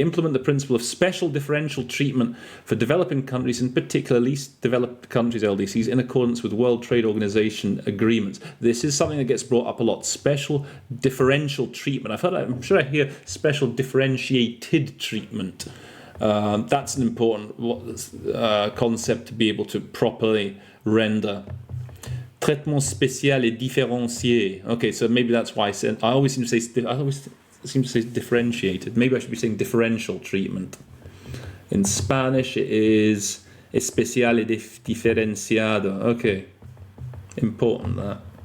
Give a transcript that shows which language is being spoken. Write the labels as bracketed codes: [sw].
[en] Implement the principle of special differential treatment for developing countries, in particular least developed countries, LDCs, in accordance with World Trade Organization agreements. This is something that gets brought up a lot. Special differential treatment. I'm sure I hear special differentiated treatment. That's an important concept to be able to properly render. [fr] Traitement spécial et différencié. [en] Okay, so maybe that's why I always seem to say differentiated. Maybe I should be saying differential treatment. In Spanish, it is [es] especial y diferenciado. [en] Okay, important that.